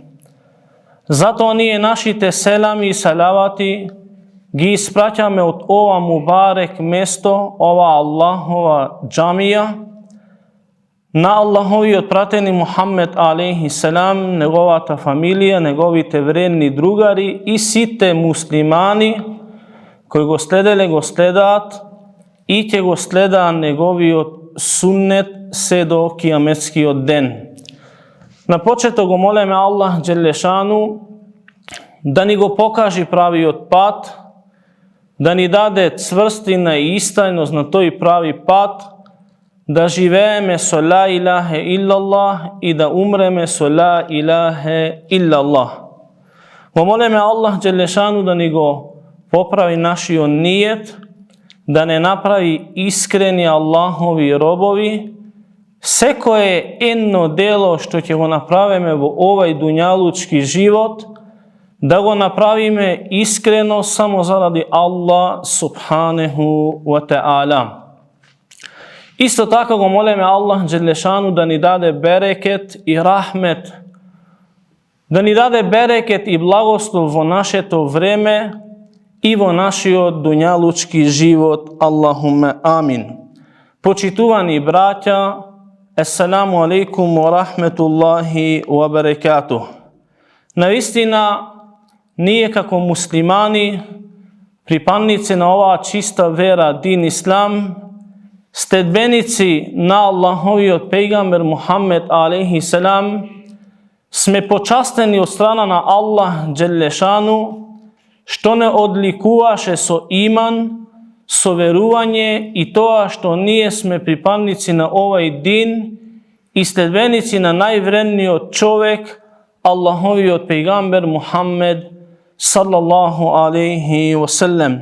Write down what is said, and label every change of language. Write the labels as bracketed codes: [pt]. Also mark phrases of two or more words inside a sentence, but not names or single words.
[mk] Затоа ние нашите селами и салавати ги испраќаме од ова мубарек место, ова Аллахова џамија, на Аллаховиот пратени Мухаммед [ar] عليه السلام, [mk] неговата фамилија, неговите вредни другари и сите муслимани кои го следеле, го следаат и ќе го следаа неговиот суннет се до кијаметскиот ден. На почеток го молеме Аллах [ar] جل شأنه [mk] да ни го покажи правиот пат, да ни даде цврстина и истајност на тој прави пат, да живееме со [ar] لا إله إلا الله [mk] и да умреме со [ar] لا إله إلا الله. [mk] Го молеме Аллах [ar] جل شأنه [mk] да ни го поправи нашиот нијет, да не направи искрени Аллахови робови. Секое едно дело што ќе го направиме во овај дуњалучки живот, да го направиме искрено само заради Аллах [ar] سبحانه وتعالى. [mk] Исто така го молеме Аллах [ar] جل شأنه [mk] да ни даде берекет и рахмет, да ни даде берекет и благослов во нашето време и во нашиот дуњалучки живот. [ar] اللهم آمين. [mk] Почитувани браќа, [ar] السلام عليكم ورحمة الله وبركاته. [mk] Навистина, ние како муслимани, припадници на оваа чиста вера, [ar] دين الإسلام, [mk] следбеници на Аллаховиот пејгамбер Мухаммед [ar] عليه السلام, [mk] сме почастени од страна на Аллах [ar] جل شأنه, [mk] што не одликуваше со иман, со верување и тоа што ние сме припадници на овај дин и следбеници на највредниот човек, Аллаховиот пејгамбер Мухаммед [ar] صلى الله عليه وسلم.